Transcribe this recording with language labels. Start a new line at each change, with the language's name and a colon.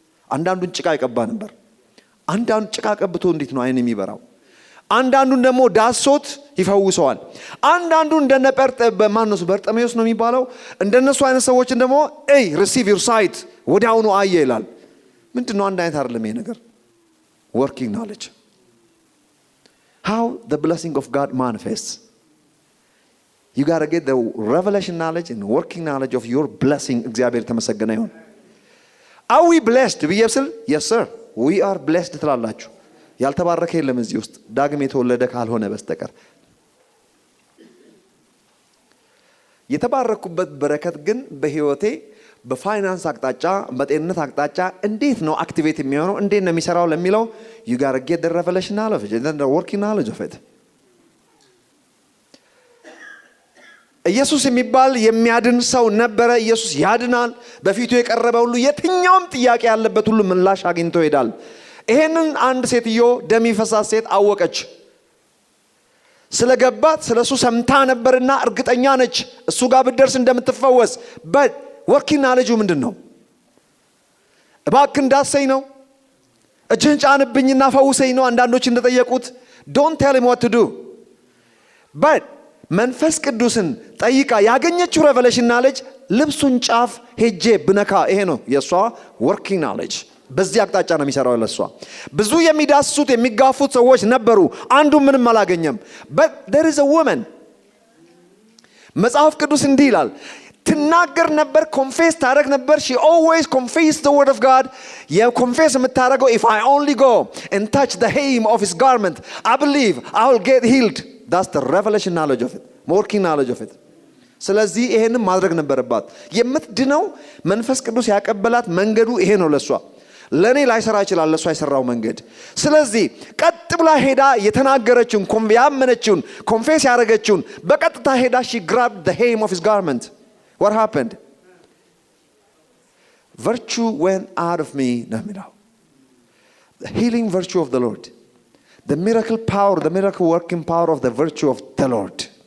Amharic: አንዳንዱን ጭቃ ይቀባ ነበር። አንዳንዱ ጭቃ ቀብቶ እንዴት ነው አይን የሚበራው? አንዳንዱን ደግሞ ዳሶት ይፈውሰዋል። አንዳንዱ እንደነ በርጠሜዎስ ነው የሚባለው። እንደነሱ አይነት ሰዎችን ደግሞ
English: receive your sight
Amharic: ወዲያውኑ አየ ይላል። ምንድነው? አንድ አይነት አይደለም ይሄ ነገር። working knowledge.
English: How the blessing of God manifests. You got to get the revelation knowledge and working knowledge of your blessing.
Amharic: እግዚአብሔር ተመሰገነ ይሁን።
English: Are we blessed?
Amharic: ብየስል
English: yes sir we are blessed
Amharic: ትላላችሁ። ያልተባረከ የለም እዚህ ውስጥ ዳግም የተወለደ ካልሆነ በስተቀር። የተባረኩበት በረከት ግን በህይወቴ በፋይናንስ አቅጣጫ በጤንነት አቅጣጫ እንዴት ነው አክቲቬት የሚሆነው? እንዴት ነው የሚሰራው ለሚለው
English: you got to get the revelation knowledge and the working knowledge of it.
Amharic: ኢየሱስ የሚባል የሚያድን ሰው ነበረ። ኢየሱስ ያድናል። በፊቱ የቀረበ ሁሉ የትኛውም ጥያቄ ያለበት ሁሉ ምላሽ አግኝቶ ይሄዳል። ይሄንን አንድ ሴትዮ ደም ይፈሳት ሴት አወቀች። ስለገባት ስለሱ ሰምታ ነበርና እርግጠኛ ነች እሱ ጋር ብትደርስ እንደምትፈወስ። but working knowledge ምንድነው? እባክህ እንዳሰኝ ነው፣ እጅህን ጫንብኝና ፈውሰኝ ነው አንዳንዶች እንደጠየቁት።
English: don't tell him what to do.
Amharic: but መንፈስ ቅዱስን ጠይቃ ያገኘችው ሬቨሌሽን ናሌጅ ልብሱን ጫፍ ሄጄ ብነካ ይሄ ነው የሷ ወርኪንግ ናሌጅ። በዚህ አቅጣጫ ነው የሚሰራው ለሷ። ብዙ የሚዳስሱት የሚጋፉት ሰዎች ነበሩ። አንዱ ምንም አላገኘም።
English: but there is a woman
Amharic: መጽሐፍ ቅዱስ እንዲህ ይላል ትናገር ነበር፣ ኮንፌስ ታደርግ ነበር።
English: she always confessed the word of God.
Amharic: የኮንፌስ የምታደርገው
English: if I only go and touch the hem of his garment I believe I will get healed. That's the revelation knowledge of it, working knowledge of it.
Amharic: ስለዚህ ይሄንን ማድረግ ነበረባት። የምትድነው መንፈስ ቅዱስ ያቀበላት መንገዱ ይሄ ነው ለሷ። ለኔ ላይሰራ ይችላል ለሱ አይሰራው መንገድ ስለዚህ ቀጥ ብላ ሄዳ የተናገረችውን ያመነችውን ኮንፌስ ያደረገችውን በቀጥታ ሄዳ
English: she grabbed the hem of his garment. What happened? Virtue went out of me ነው the healing virtue of the Lord, the miracle power, the miracle working power of the virtue of the Lord.